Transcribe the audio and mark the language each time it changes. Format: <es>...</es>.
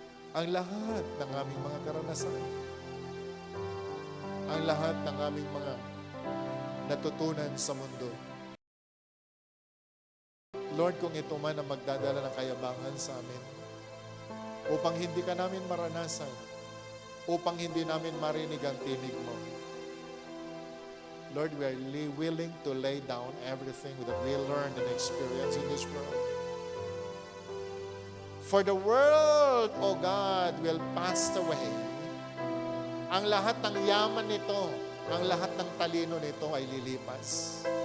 <tl>Ang lahat ng aming mga karanasan, ang lahat ng aming mga natutunan sa mundo. Lord, kung ito man ang magdadala ng kayabangan sa amin, upang hindi ka namin maranasan, upang hindi namin marinig ang tinig mo.</tl> <en>Lord, we are willing to lay down everything that we learned and experienced in this world. For the world, O God, will pass away.</en> <tl>Ang lahat ng yaman nito, ang lahat ng talino nito ay lilipas.</tl>